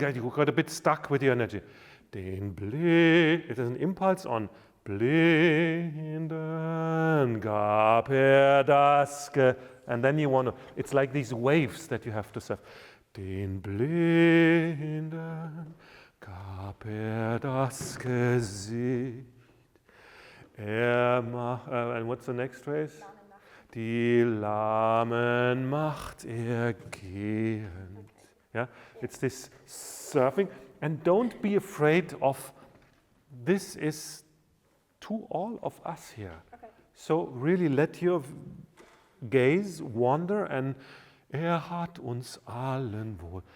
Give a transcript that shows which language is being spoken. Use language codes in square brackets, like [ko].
[en] You got a bit stuck with your energy. [de] Den Blinden, [en] it is an impulse on [de] blinden gab das [en] and then you want to, it's like these waves that you have to surf. [de] Den Blinden gab das Gesicht. [en] And what's the next phrase? [de] Die Lahmen macht gehend. [en] Yeah, it's this surfing, and don't be afraid of. This is to all of us here. Okay. So really let your gaze wander, and [de] hat uns allen wohl.